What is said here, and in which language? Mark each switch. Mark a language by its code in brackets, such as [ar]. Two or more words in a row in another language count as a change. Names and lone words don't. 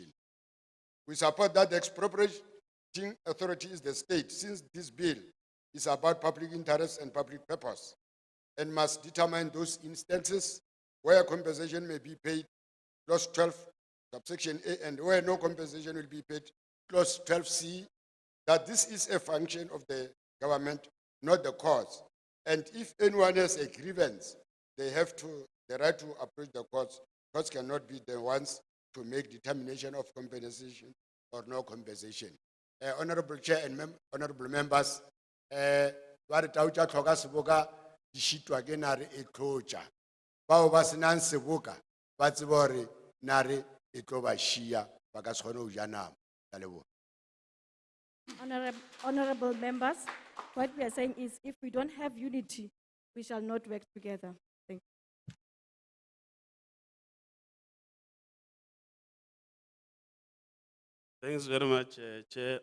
[en] We support that the expropriating authority is the state, since this bill is about public interest and public purpose, and must determine those instances where compensation may be paid, Clause 12, subsection A, and where no compensation will be paid, Clause 12C, that this is a function of the government, not the courts. And if anyone has a grievance, they have the right to approach the courts. Courts cannot be the ones to make determination of compensation or no compensation. Honorable Chair and honorable members, [nso] ba re tau tša tlhoka seboka di šitwa ke nare e tlotša bao ba senang seboka ba tseba gore nare e tlo ba šia ba ka se kgone go ja nama. Ke a leboga. [en] Honorable members, what we are saying is if we don't have unity, we shall not work together. Thank you. Thanks very much, Chair.